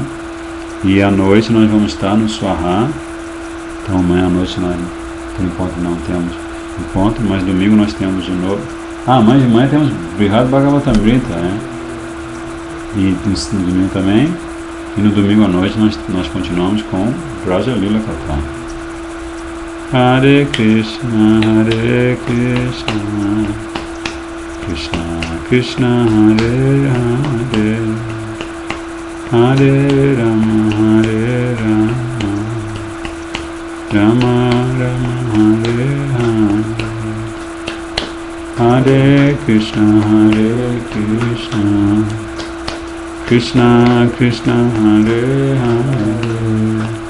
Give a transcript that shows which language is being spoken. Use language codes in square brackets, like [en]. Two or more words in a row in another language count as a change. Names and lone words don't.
[pt] E à noite nós vamos estar no Swaha. Então amanhã à noite nós, por enquanto, não temos encontro, mas domingo nós temos de novo. Amanhã de manhã temos Brihad Bhagavatamrita, né? E no domingo também. E no domingo à noite nós continuamos com Braja Lila Katha. [sa] Hare Krishna, Hare Krishna, Krishna Krishna, Hare Hare, Hare Rama, Hare Rama, Rama Rama, Hare Hare, Hare Krishna, Hare Krishna, Krishna Krishna, Hare Hare,